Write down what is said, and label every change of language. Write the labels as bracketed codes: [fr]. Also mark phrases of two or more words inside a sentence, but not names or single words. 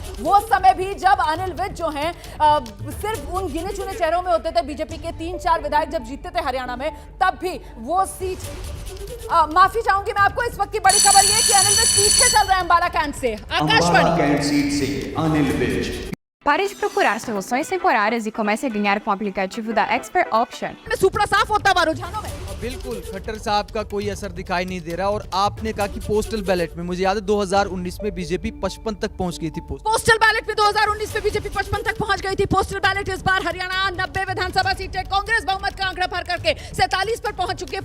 [hi] वो समय भी जब अनिल विज जो हैं सिर्फ उन गिने चुने चेहरों में होते थे, बीजेपी के 3-4 विधायक जब जीतते थे हरियाणा में, तब भी वो सीट माफी चाहूंगी मैं आपको, इस वक्त की बड़ी खबर ये कि अनिल विज पीछे चल रहे हैं अंबाला कैंट से। आकाशवाणी। अंबाला कैंट सीट से अनिल विज। [pt] Pare de procurar soluções temporárias e comece a ganhar com o aplicativo da Expert Option. [hi] सुपड़ा साफ होता हुआ रुझानों में। बिल्कुल खट्टर साहब का कोई असर दिखाई नहीं दे रहा। और आपने कहा कि [en] postal ballot [hi] में, मुझे याद है 2019 में बीजेपी 55 तक पहुंच गई थी। [en] postal ballot [hi] में 2019 में बीजेपी 55 तक पहुंच गई थी। [en] postal ballot [hi] इस बार हरियाणा 90 विधानसभा सीटें, कांग्रेस बहुमत का आंकड़ा पार करके 47 पर पहुंच चुकी है।